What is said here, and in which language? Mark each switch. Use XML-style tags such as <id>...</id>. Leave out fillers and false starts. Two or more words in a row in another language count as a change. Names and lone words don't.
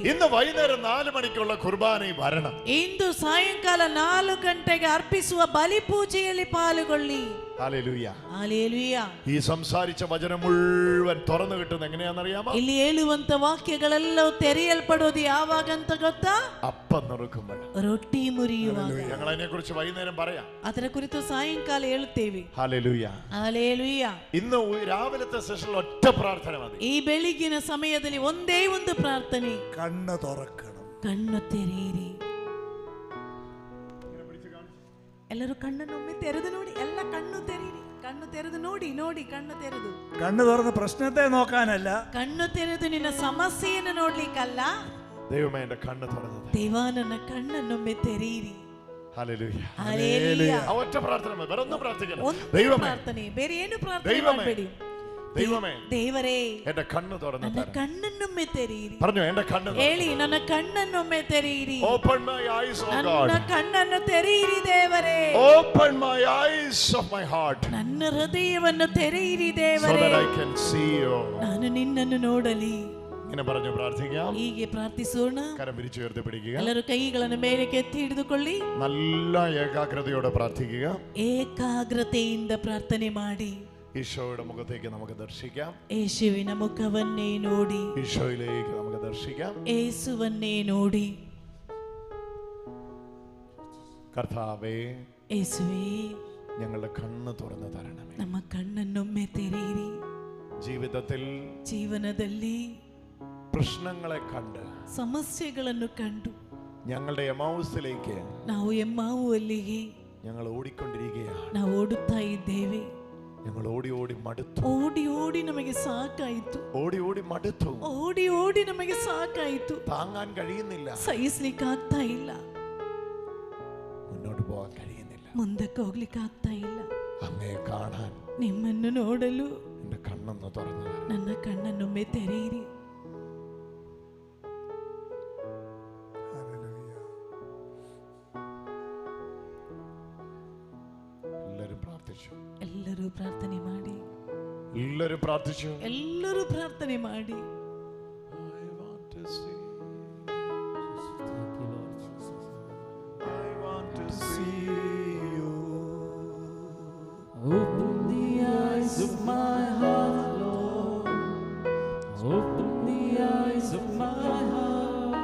<ml>ഇന്ന് വൈകുന്നേരം 4 മണിക്കുള്ള കുർബാനയിൽ വരണം.</ml> <kn>ಇಂದು ಸಾಯಂಕಾಲ 4 ಗಂಟೆಗೆ ಅರ್ಪಿಸುವ ಬಲಿ ಪೂಜೆಯಲ್ಲಿ ಪಾಲ್ಗೊಳ್ಳಿ.</kn> <ml>ഹല്ലേലൂയ.</ml> <kn>ಹಲ್ಲೆಲೂಯ.</kn> <ml>ഈ സംസാരിച്ച വചനം മുഴുവൻ തുറന്നു കിട്ടുന്നത് എങ്ങനെയാണെന്നറിയാമോ?</ml> <kn>ಇಲ್ಲಿ ಹೇಳುವಂತ ವಾಕ್ಯಗಳೆಲ್ಲವೂ ತೆರೆಯಲ್ಪಡೋದು ಯಾವಾಗಂತ ಗೊತ್ತಾ?</kn> <ml>അപ്പം നുറുക്കുമ്പോൾ.</ml> <kn>ರೊಟ್ಟಿ ಮುರಿಯುವಾಗ.</kn> <ml>ഞങ്ങൾ അതിനെ കുറിച്ച് വൈകുന്നേരം പറയാം.</ml> <kn>ಅದರ ಕುರಿತು ಸಾಯಂಕಾಲ ಹೇಳುತ್ತೇವೆ.</kn> <ml>ഹല്ലേലൂയ.</ml> <kn>ಹಲ್ಲೆಲೂಯ.</kn> <ml>ഇന്ന് രാവിലത്തെ സെഷനിൽ ഒറ്റ പ്രാർത്ഥന മതി.</ml> <kn>ಈ ಬೆಳಗಿನ ಸಮಯದಲ್ಲಿ ಒಂದೇ ಒಂದು ಪ್ರಾರ್ಥನೆ.</kn> <ml>കണ്ണ് തുറക്കണം.</ml> <kn>ಕಣ್ಣು ತೆರೆಯಿರಿ. ಎಲ್ಲರೂ ಕಣ್ಣನ್ನೊಮ್ಮೆ ತೆರೆದು ನೋಡಿ. ಎಲ್ಲ ಕಣ್ಣು ತೆರೆಯಿರಿ. ಕಣ್ಣು ತೆರೆದು ನೋಡಿ. ನೋಡಿ ಕಣ್ಣು ತೆರೆದು.</kn> <ml>കണ്ണ് തുറന്ന് പ്രശ്നത്തെ നോക്കാനല്ല,</ml> <kn>ಕಣ್ಣು ತೆರೆದು ನಿನ್ನ ಸಮಸ್ಯೆಯನ್ನು ನೋಡ್ಲಿಕ್ಕಲ್ಲ.</kn> <ml>ദൈവമേ എന്റെ കണ്ണ് തുറന്നു.</ml> <kn>ದೇವಾ ನನ್ನ ಕಣ್ಣನ್ನೊಮ್ಮೆ ತೆರೆಯಿರಿ.</kn> <ml>ഹല്ലേലൂയ. ഹല്ലേലൂയ. ആ ഒറ്റ പ്രാർത്ഥന മതി. വേറെ ഒന്നും പ്രാർത്ഥിക്കണ്ട.</ml> <kn>ಒಂದು</kn> <ml>ദൈവമേ,</ml> <kn>ಪ್ರಾರ್ಥನೆ, ಬೇರೆ ಏನು ಪ್ರಾರ್ಥನೆ</kn> <ml>ദൈവമേ,</ml> <kn>ಮಾಡಬೇಡಿ.</kn> <ml>ദൈവമേ,</ml> <kn>ದೇವರೇ</kn> <ml>എന്റെ കണ്ണ് തുറന്നു</ml> <kn>ನನ್ನ</kn> <ml>തരണം.</ml> <kn>ಕಣ್ಣನ್ನೊಮ್ಮೆ ತೆರೆಯಿರಿ.</kn> <ml>പറഞ്ഞു, എന്റെ കണ്ണ്</ml> <kn>ಹೇಳಿ, ನನ್ನ ಕಣ್ಣನ್ನೊಮ್ಮೆ ತೆರೆಯಿರಿ.</kn> <en>open my eyes of</en> <kn>ನನ್ನ</kn> <en>ഗോഡ്.</en> <kn>ಕಣ್ಣನ್ನು ತೆರೆಯಿರಿ ದೇವರೇ.</kn> <en>open my eyes of my heart.</en> <kn>ನನ್ನ ಹೃದಯವನ್ನು ತೆರೆಯಿರಿ</kn> <en>so</en> <kn>ದೇವರೇ.</kn> <en>that I can see you.</en> <kn>ನಾನು ನಿನ್ನನ್ನು ನೋಡಲಿ.</kn> <ml>ഇങ്ങനെ പറഞ്ഞു പ്രാർത്ഥിക്കാം.</ml> <kn>ಹೀಗೆ ಪ್ರಾರ್ಥಿಸೋಣ.</kn> <ml>കരം പിരിച്ചു ഉയർത്തി പിടിക്കുക.</ml> <kn>ಎಲ್ಲರೂ ಕೈಗಳನ್ನು ಮೇಲಕ್ಕೆ ಎತ್ತಿ ಹಿಡಿದುಕೊಳ್ಳಿ.</kn> <ml>നല്ല ഏകാഗ്രതയോടെ പ്രാർത്ഥിക്കുക.</ml> <kn>ಏಕಾಗ್ರತೆಯಿಂದ ಪ್ರಾರ್ಥನೆ ಮಾಡಿ.</kn> <ml>ഈശോയുടെ മുഖത്തേക്ക് നമുക്ക് ദർശിക്കാം.</ml> <kn>ಯೇಸುವಿನ ಮುಖವನ್ನೇ ನೋಡಿ.</kn> <ml>ഈശോയിലേക്ക് നമുക്ക് ദർശിക്കാം.</ml> <kn>ಯೇಸುವನ್ನೇ ನೋಡಿ.</kn> <ml>കർത്താവേ,</ml> <kn>ಯೇಸುവೇ,</kn> <ml>ഞങ്ങളുടെ കണ്ണ് തുറന്നു തരണമേ.</ml> <kn>ನಮ್ಮ ಕಣ್ಣನ್ನೊಮ್ಮೆ ತೆರೆಯಿರಿ.</kn> <ml>ജീവിതത്തിൽ</ml> <kn>ಜೀವನದಲ್ಲಿ</kn> <ml>പ്രശ്നങ്ങളെ കണ്ട്</ml> <kn>ಸಮಸ್ಯೆಗಳನ್ನು ಕಂಡು</kn> <ml>ഞങ്ങളുടെ എമൗസിലേക്ക്</ml> <kn>ನಾವು ಎಮ್ಮಾವು ಅಲ್ಲಿಗೆ</kn> <ml>ഞങ്ങൾ ഓടിക്കൊണ്ടിരിക്കുകയാണ്.</ml> <kn>ನಾವು ಓಡುತ್ತಾ ಇದ್ದೇವೆ.</kn> <ml>ഞങ്ങൾ ഓടി ഓടി മടുത്തു.</ml> <kn>ಓಡಿ ಓಡಿ ನಮಗೆ ಸಾಕಾಯಿತು.</kn> <ml>ഓടി ഓടി മടുത്തു.</ml> <kn>ಓಡಿ ಓಡಿ ನಮಗೆ ಸಾಕಾಯಿತು.</kn> <ml>താങ്ങാൻ കഴിയുന്നില്ല.</ml> <kn>ಸಹಿಸ್ಲಿಕ್ಕೆ ಆಗ್ತಾ ಇಲ್ಲ.</kn> <ml>മുന്നോട്ട് പോകാൻ കഴിയുന്നില്ല.</ml> <kn>ಮುಂದಕ್ಕೆ ಹೋಗ್ಲಿಕ್ಕೆ ಆಗ್ತಾ ಇಲ್ಲ.</kn> <ml>അങ്ങയെ കാണാൻ,</ml> <kn>ನಿಮ್ಮನ್ನು ನೋಡಲು</kn> <ml>എന്റെ കണ്ണൊന്ന് തുറന്നു,</ml> <kn>ನನ್ನ ಕಣ್ಣನ್ನೊಮ್ಮೆ ತೆರೆಯಿರಿ. ಎಲ್ಲರೂ ಪ್ರಾರ್ಥನೆ ಮಾಡಿ.</kn> <ml>എല്ലാവരും പ്രാർത്ഥിച്ചു.</ml> <kn>ಎಲ್ಲರೂ ಪ್ರಾರ್ಥನೆ ಮಾಡಿ.</kn> <en>Open the eyes of my heart, Lord. Open the eyes of my heart.</en>